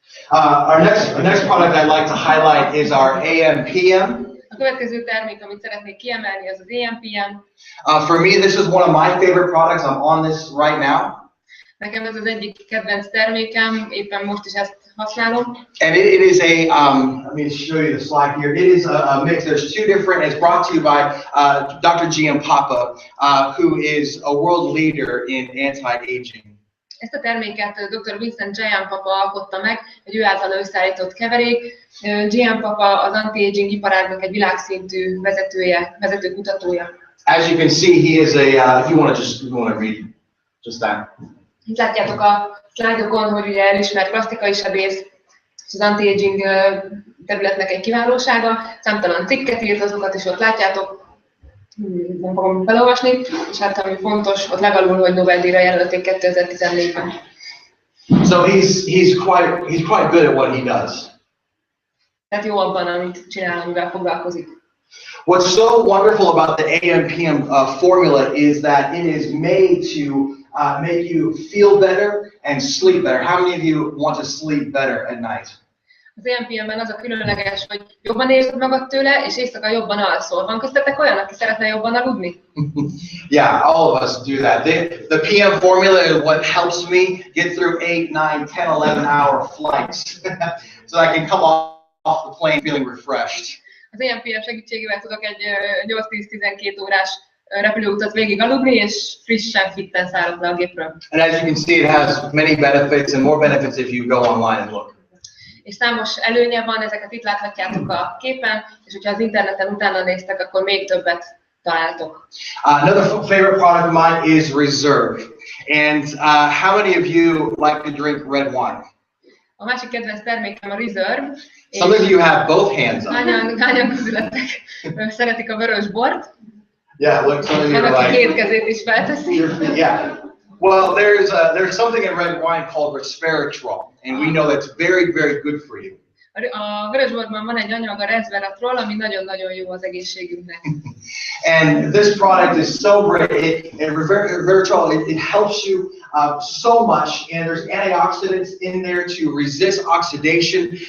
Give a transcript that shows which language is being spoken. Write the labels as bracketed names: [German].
[English] Our next product I'd like to highlight is our AM/PM. [Hungarian] A következő termék, amit szeretnék kiemelni, az az AM/PM. [English] For me, this is one of my favorite products. I'm on this right now. [Hungarian] Nekem ez az egyik kedvenc termékem, éppen most is ezt használom. [English] And it is let me show you the slide here. It is a mix. There's two different. It's brought to you by Dr. Giampapa, who is a world leader in anti-aging. [Hungarian] Ezt a terméket Dr. Vincent Giampapa alkotta meg, egy ő által összeállított keverék. Giampapa az anti-aging iparágnak egy világszintű vezető kutatója. [English] As you can see, he is a. If you want to read just that. [Hungarian] Itt látjátok a szlájdokon, hogy ugye elismert plastikai sebész, és az anti-aging területnek egy kiválósága. Számtalan cikket írt, azokat is ott látjátok. Nem fogom felolvasni, és hát ami fontos, ott legalul, hogy Nobel-díjra jelölték 2014-ben. [English] So he's quite good at what he does. [Hungarian] Tehát jó abban, amit csinál, amivel foglalkozik. [English] What's so wonderful about the AM/PM formula is that it is made to make you feel better and sleep better. How many of you want to sleep better at night? [Hungarian] Az AM/PM-ben az a különleges, hogy jobban érzed magad tőle, és éjszaka jobban alszol. Van köztetek olyan, aki szeretne jobban aludni? [English] Yeah, all of us do that. The PM formula is what helps me get through 8, 9, 10, 11-hour flights so I can come off the plane feeling refreshed. [Hungarian] Az AM/PM segítségével tudok egy 8-10-12 órás repülőutat végig aludni, és frissen, fitten szállok le a gépről. [English] And as you can see, it has many benefits and more benefits if you go online and look. [Hungarian] És számos előnye van, ezeket itt láthatjátok a képen, és hogyha az interneten utána néztek, akkor még többet találtok. [English] Another favorite product of mine is Reserve. And how many of you like to drink red wine? [Hungarian] A másik kedvenc termékem a Reserve. [English] Some of you have both hands up. [Hungarian] Hányan közületek szeretik a vörös bort? [English] Yeah, look, some of you are [Hungarian] Van, aki [English] like, [Hungarian] két kezét is felteszi. [English] yeah. Well, there's something in red wine called resveratrol, and we know that's very, very good for you. [Hungarian] A vörösborban van egy anyag, a resveratrol, ami nagyon-nagyon jó az egészségünknek. [English] And this product is so great. Resveratrol, it helps you so much, and there's antioxidants in there to resist oxidation.